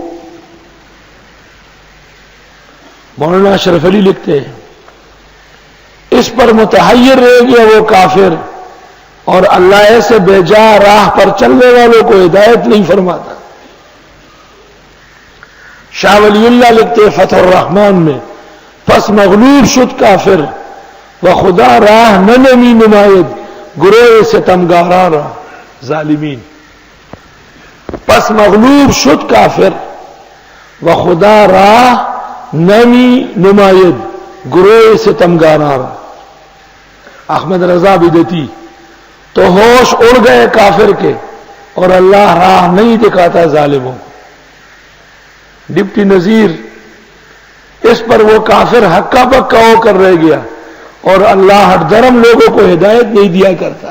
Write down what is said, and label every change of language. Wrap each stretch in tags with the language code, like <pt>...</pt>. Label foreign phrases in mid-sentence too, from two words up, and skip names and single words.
<ur>مولانا اشرف علی لکھتے ہیں اس پر متحیر رہ گیا وہ کافر، اور اللہ ایسے بے جا راہ پر چلنے والوں کو ہدایت نہیں فرماتا. شاہ ولی اللہ لکھتے فتح الرحمان میں،</ur> <fa>پس مغلوب شد کافر و خدا راہ نہ نمی نماید گروہ ستمگارا را ظالمین. پس مغلوب شد کافر و خدا راہ نمی نماید گروہ ستمگارا را.</fa> <ur>احمد رضا بدتی تو ہوش اڑ گئے کافر کے، اور اللہ راہ نہیں دکھاتا ظالموں کو. ڈپٹی نذیر اس پر وہ کافر ہکا بکا ہو کر رہ گیا، اور اللہ ہر درم لوگوں کو ہدایت نہیں دیا کرتا.</ur>